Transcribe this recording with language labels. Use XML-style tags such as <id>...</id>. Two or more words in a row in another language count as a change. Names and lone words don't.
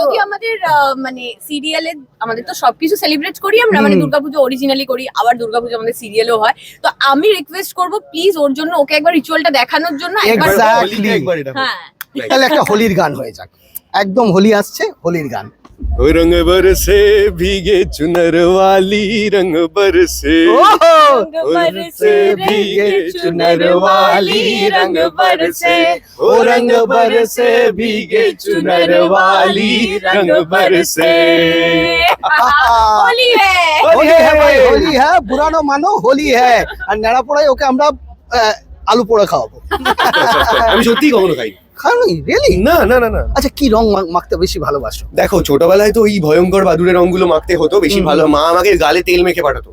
<bn>যদি আমাদের মানে সিরিয়ালে, আমাদের তো সবকিছু সেলিব্রেট করি আমরা, মানে দুর্গাপুজো অরিজিনালি করি, আবার দুর্গাপুজো আমাদের সিরিয়ালও হয়। তো আমি রিকোয়েস্ট করব প্লিজ ওর জন্য, ওকে একবার রিচুয়ালটা দেখানোর জন্য একবার। Exactly. হোলিতে একবার এটা হোক। হ্যাঁ, তাহলে একটা হোলির গান হয়ে যাক, একদম হোলি আসছে, হোলির গান।</bn> <hi>ओ रंग बरसे भीगे चुनर वाली रंग बरसे रंग बरसे भीगे चुनर वाली रंग बरसे, ओ रंग बरसे भीगे चुनर वाली रंग बरसे। होली है।</hi> <bn>হোলি হ্যাঁ ভাই, হোলি হ্যাঁ, পুরানো মানো হোলি হ্যাঁ। আর নেড়া পোড়ায় ওকে আমরা আলু পোড়া খাওয়াবো। আমি সত্যি কখনো খাই। খাওনি রিয়েলি? না না না না আচ্ছা, কি রং মাখতে বেশি ভালোবাসো? দেখো ছোটবেলায় তো ওই ভয়ঙ্কর বাদুড়ের রংগুলো মাখতে হতো বেশি ভালো, মা আমাকে গালে তেল মেখে পাঠাতো।</bn>